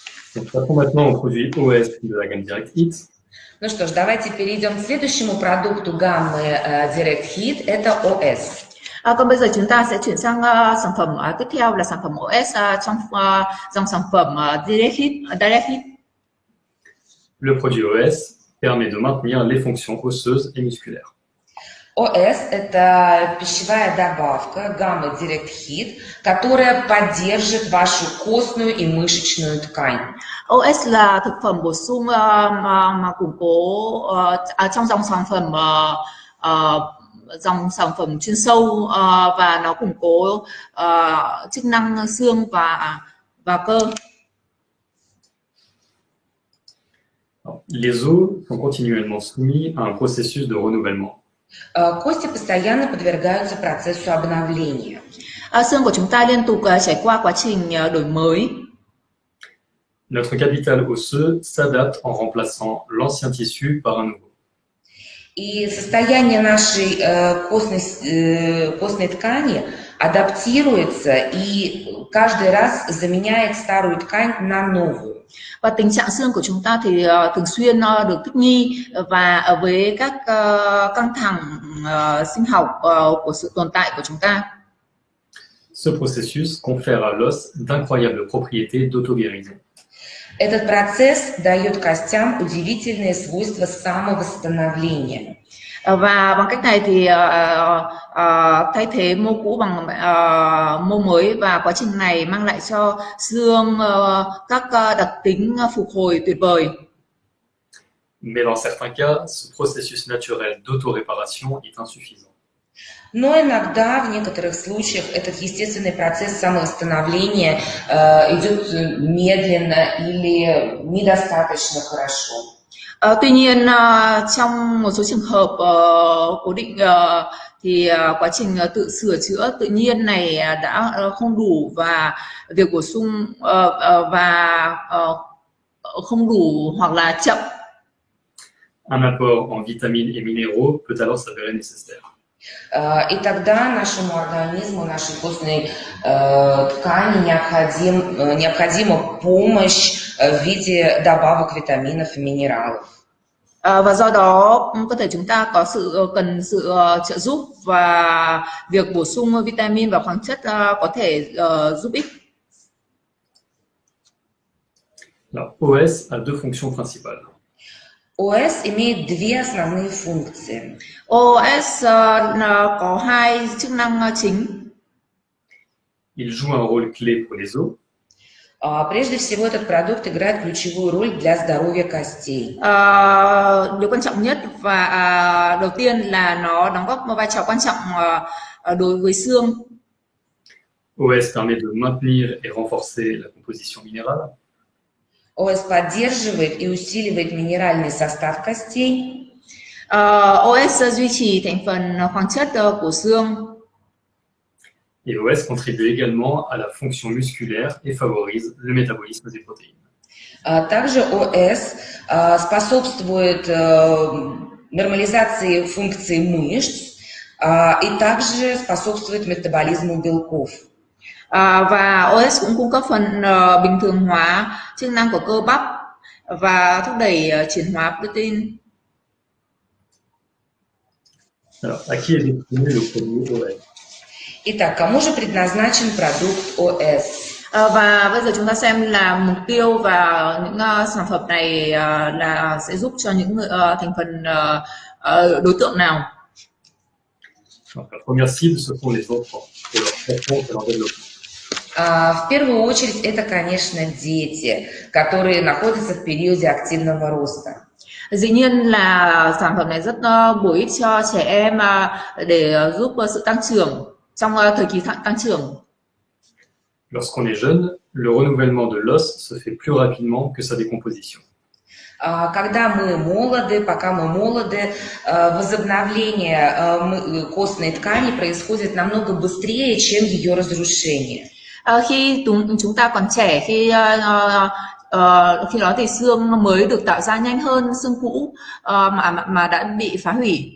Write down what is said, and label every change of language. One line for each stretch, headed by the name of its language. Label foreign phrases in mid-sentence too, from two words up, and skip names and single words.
French: Donc, passons maintenant au produit OS de la gamme Direct Hit.
Russian: Ну что ж, давайте перейдем к следующему продукту гаммы Direct Hit, это OS.
Vietnamese: Còn bây giờ chúng ta sẽ chuyển sang sản phẩm tiếp theo là sản phẩm OS trong dòng sản phẩm Direct Hit.
French: Le produit OS permet de maintenir les fonctions osseuses et musculaires.
Russian: OS – это пищевая добавка гаммы Direct Hit, которая поддержит вашу костную и мышечную ткань.
Vietnamese: OS là thực phẩm bổ sung mà củng cố trong dòng sản phẩm chuyên sâu và nó củng cố chức năng xương và cơ.
French: Les os sont continuellement soumis à un processus de renouvellement.
Russian: Кости постоянно подвергаются процессу обновления.
Vietnamese: Xương của chúng ta liên tục trải qua quá trình đổi mới.
French: Notre capital osseux s'adapte en remplaçant l'ancien tissu par un nouveau.
Russian: И состояние нашей костной ткани адаптируется и каждый раз заменяет старую ткань на новую.
Vietnamese: Và tình trạng xương của chúng ta thì thường xuyên được thích nghi và với các căng thẳng sinh học của sự tồn tại của chúng ta.
French: Ce processus confère à l'os d'incroyables propriétés d'auto-guérison.
Russian: Этот процесс дает костям удивительные свойства самовосстановления.
Vietnamese: Và bằng cách này thì thay thế mô cũ bằng mô mới, và quá trình này mang lại cho xương các đặc tính phục hồi tuyệt vời.
French: Mais dans certains cas, ce processus naturel d'auto-réparation est insuffisant.
Russian: Но иногда, в некоторых случаях, этот естественный процесс самовосстановления идет медленно или недостаточно хорошо.
Vietnamese: Tuy nhiên, trong một số trường hợp cố định thì quá trình tự sửa chữa tự nhiên này đã không đủ, và việc bổ sung không đủ hoặc là chậm.
French: Un apport en vitamines et minéraux peut alors s'avérer nécessaire.
Russian: И тогда нашему организму, нашей костной ткани необходима помощь в виде добавок витаминов и минералов.
Vietnamese: Và do đó cơ thể chúng ta cần sự trợ giúp, và việc bổ sung vitamin và khoáng chất có thể giúp ích.
French: Alors, OS a deux fonctions principales.
Russian: ОС имеет две основные функции.
Vietnamese: OS có hai chức năng chính.
French: Il joue un rôle clé pour les os.
Russian: Прежде всего, этот продукт играет ключевую роль для здоровья костей.
Vietnamese: Điều quan trọng nhất và đầu tiên là nó đóng góp một vai trò quan trọng đối với xương.
French: OS permet de maintenir et renforcer la composition minérale.
Russian: ОС поддерживает и усиливает минеральный состав костей.
Vietnamese: OS duy trì thành phần khoáng chất của xương.
French: Et OS contribue également à la fonction musculaire et favorise le métabolisme des protéines.
Russian: Также ОС способствует нормализации функций мышц и также способствует метаболизму белков.
Vietnamese: Và OS cũng cung cấp phần bình thường hóa chức năng của cơ bắp và thúc đẩy chuyển hóa protein.
French: Alors, à qui est destiné le produit OS?
Russian: Итак, кому же предназначен продукт ОС?
Vietnamese: Và bây giờ chúng ta xem là mục tiêu và những sản phẩm này là sẽ giúp cho những thành phần đối tượng nào?
French: Alors, la première cible, ce sont les enfants et leur croissance et leur développement.
Russian: В первую очередь, это, конечно, дети, которые находятся в периоде активного роста.
Vietnamese: Dĩ nhiên là sản phẩm này rất bổ ích cho trẻ em để giúp sự tăng trưởng trong thời kỳ tăng trưởng.
French: Lorsqu'on est jeune, le renouvellement de l'os se fait plus rapidement que sa décomposition.
Russian: Когда мы молоды, пока мы молоды, возобновление костной ткани происходит намного быстрее, чем ее разрушение.
Vietnamese: Khi chúng ta còn trẻ, khi đó thì xương mới được tạo ra nhanh hơn xương cũ mà đã bị phá hủy.